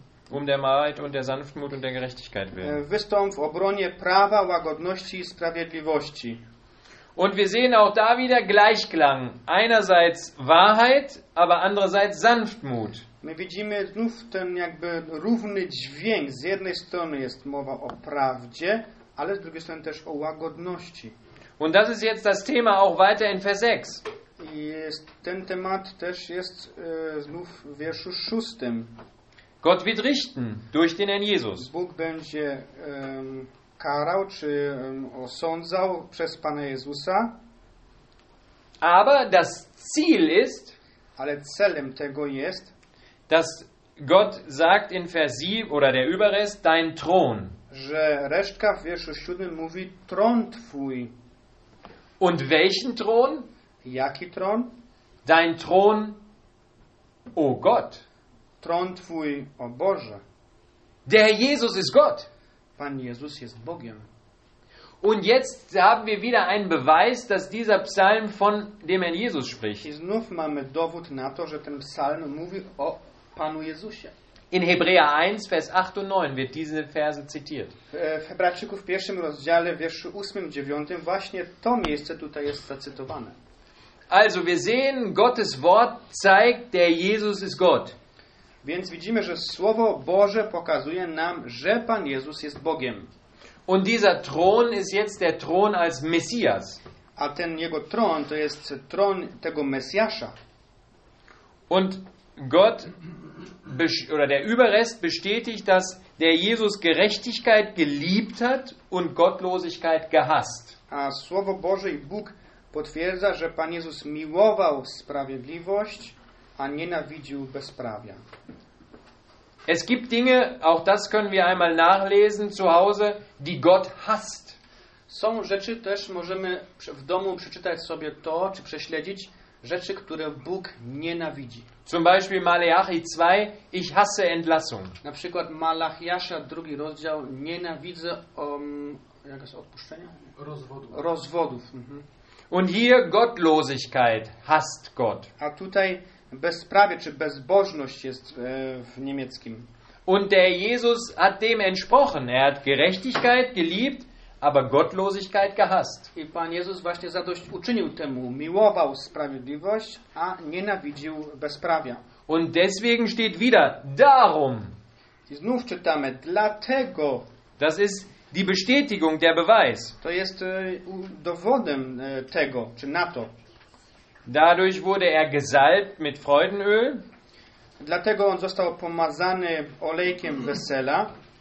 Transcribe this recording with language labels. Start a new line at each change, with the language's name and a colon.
German: Um der Wahrheit und der Sanftmut und der Gerechtigkeit willen.
Polish: Wystąp w obronie prawa, łagodności i sprawiedliwości.
German: Und wir sehen auch da wieder Gleichklang. Einerseits Wahrheit, aber andererseits Sanftmut.
Polish: My widzimy znów ten jakby równy dźwięk. Z jednej strony jest mowa o prawdzie, ale z drugiej strony też o łagodności.
German: Und das ist jetzt das Thema auch weiter in Vers 6.
Polish: Jest, ten temat też jest znów w wierszu 6.
German: Gott wird richten durch den Herrn Jesus.
Polish: Bóg będzie karał czy osądzał przez Pana Jezusa.
German: Aber das Ziel ist,
Polish: ale celem tego jest,
German: dass Gott sagt in Vers 7 oder der Überrest dein Thron.
Polish: Że resztka w wierszu 7 mówi tron twój.
German: Und welchen Thron?
Polish: Jaki tron?
German: Dein Thron, o Gott.
Polish: Tron twój, o Boże.
German: Der Jesus ist Gott.
Polish: Pan Jezus jest Bogiem.
German: Und jetzt haben wir wieder einen Beweis, dass dieser Psalm von dem Herrn Jesus spricht.
Polish: I znów mamy dowód na to, że ten psalm mówi o Panu Jezusie.
German: In Hebräer 1, Vers 8 und 9 wird diese Verse zitiert.
Polish: W Hebrajczyków w pierwszym rozdziale, w wierszu 8, 9 właśnie to miejsce tutaj jest zacytowane.
German: Also wir sehen, Gottes Wort zeigt, der Jesus ist Gott.
Polish: Więc widzimy, że Słowo Boże pokazuje nam, że Pan Jezus jest Bogiem.
German: Und dieser Thron ist jetzt der Thron als Messias.
Polish: A ten jego tron to jest tron tego Mesjasza.
German: Und Gott oder der Überrest bestätigt, dass der Jesus Gerechtigkeit geliebt hat und Gottlosigkeit gehasst.
Polish: A Słowo Boże i Bóg potwierdza, że Pan Jezus miłował sprawiedliwość, a nienawidził bezprawia.
German: Es gibt Dinge, auch das können wir einmal nachlesen zu Hause, die Gott hasst.
Polish: Są rzeczy, też możemy w domu przeczytać sobie to, czy prześledzić rzeczy, które Bóg nienawidzi.
German: Zum Beispiel Malachi 2, ich hasse Entlassung.
Polish: Na przykład Malachiasza, drugi rozdział, nienawidzę jak jest odpuszczenia? Rozwodów.
German: Und hier Gottlosigkeit hasst Gott.
Polish: A tutaj bezprawie czy bezbożność jest w niemieckim.
German: Und der Jesus hat dem entsprochen. Er hat Gerechtigkeit geliebt, aber Gottlosigkeit gehasst.
Polish: I Pan Jezus właśnie zadość uczynił temu, miłował sprawiedliwość, a nienawidził bezprawia.
German: Und deswegen steht wieder darum.
Polish: I znów czytamy dlatego.
German: Das ist die Bestätigung, der Beweis.
Polish: To jest dowodem tego, czy na to.
German: Dadurch wurde er gesalbt mit Freudenöl.
Polish: Dlatego on został pomazany olejkiem wesela.